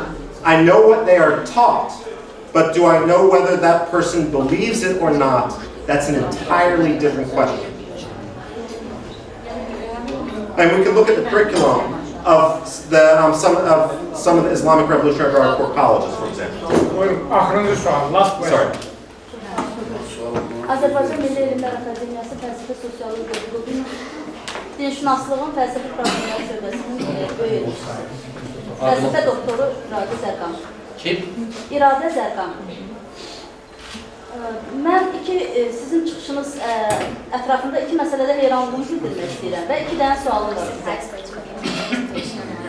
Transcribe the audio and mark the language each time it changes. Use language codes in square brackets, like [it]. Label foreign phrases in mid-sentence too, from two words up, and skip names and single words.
[en] I know what they are taught, but do I know whether that person believes it or not? That's an entirely different question. And we can look at the curriculum of some of the Islamic Revolutionary Guard Corps colleges, for example. Sorry. [az] Azərbaycan Milli Elmlər Akademiyası Fəlsəfə Sosiologiya Rubin Dinşünaslığın Fəlsəfə Problemləri Şöbəsinin böyüyücüsü. Fəlsəfə doktoru İradə Zərqan. Kim? İradə Zərqan. Mən sizin çıxışınız ətrafında iki məsələdə heyranlığımı bildirmək istəyirəm və iki dənə sualım var sizə.